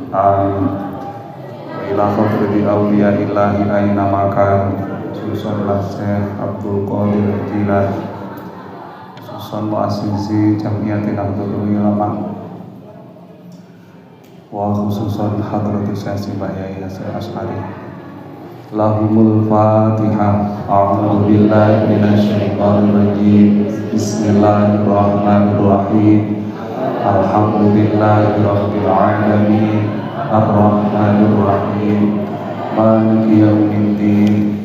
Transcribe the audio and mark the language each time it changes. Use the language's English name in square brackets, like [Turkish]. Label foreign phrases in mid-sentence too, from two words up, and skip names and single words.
[Arabic] Amin. وإلى حضرة أولياء الله أين مكان خصوصا الشيخ عبد القادر الجيلاني، خصوصا مؤسسي جمعية نهضة العلماء، وخصوصا حضرة الشيخ مبه ياي هاشم أشعري. لهم الفاتحة. أعوذ بالله من الشيطان الرجيم. بسم الله الرحمن الرحيم. الحمد لله رب العالمين. الرحمن الرحيم. مالك يوم الدين.